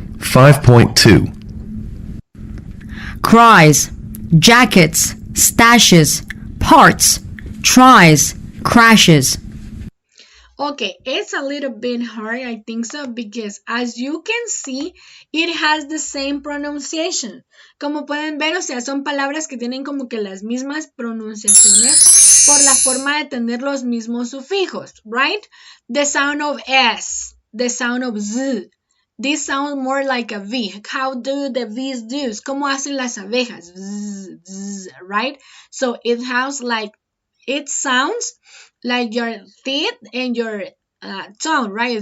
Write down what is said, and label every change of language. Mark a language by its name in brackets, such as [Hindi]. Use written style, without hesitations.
[English] 5.2. Cries, jackets, stashes, parts, tries, crashes. Okay, it's a little bit hard, I think so, because as you can see, it has the same pronunciation. [Spanish] Como pueden ver, o sea, son palabras que tienen como que las mismas pronunciaciones por la forma de tener los mismos sufijos, [English] right? The sound of S, the sound of Z. This sound more like a V. How do the V's do? [Spanish] ¿Cómo hacen las abejas? Z, z, [English] right? So it sounds like your teeth and your tongue, right?